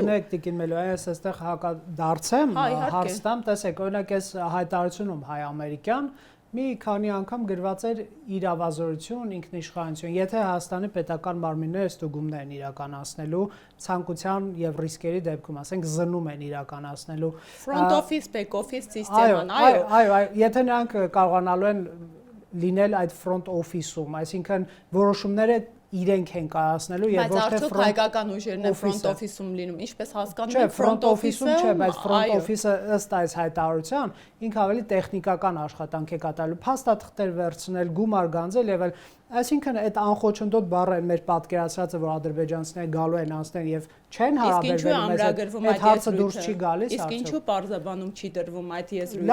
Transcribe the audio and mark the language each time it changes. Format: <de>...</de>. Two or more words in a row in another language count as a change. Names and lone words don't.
<hy>Կներեք Տիկին Մելոյան, ես այստեղ հակադարձեմ, հարցնամ, տեսեք, օրինակ այս հայտարարությունում հայ-ամերիկյան մի քանի անգամ գրված էր իրավազորություն, ինքնիշխանություն։ Եթե Հայաստանի պետական մարմինները ստուգումներ են իրականացնելու ցանկության եւ ռիսկերի դեպքում, ասենք զննում են իրականացնելու</hy> <en>front office, back office</en> <hy>սիստեման, այո։ Այո, եթե նրանք կարողանալու են լինել այդ</hy> <en>front office-</en> <hy>ում, այսինքն որոշումները իրենք են կայացնելու եւ ոչ թե բայց արդյոք հայկական ուժերն են</hy> <en>front office-</en> <hy>ում լինում, ինչպես հասկանում եք</hy> <en>front office-</en> <hy>ում չէ, բայց</hy> <en>front office-</en> <hy>ը ըստ այս հայտարարության ինքը ավելի տեխնիկական աշխատանք է կատարելու, փաստաթղթեր վերցնել, գումար գանձել եւ այլ, այսինքն այդ անխոչնդոտ բառը են մեր պատկերացրածը, որ ադրբեջանցիները գալու են անցնել եւ չեն հարաբերվում այդ հարցը դուրս չի գալիս, իսկ ինչու պարզաբանում չի դրվում այդ եզրույթը։</hy>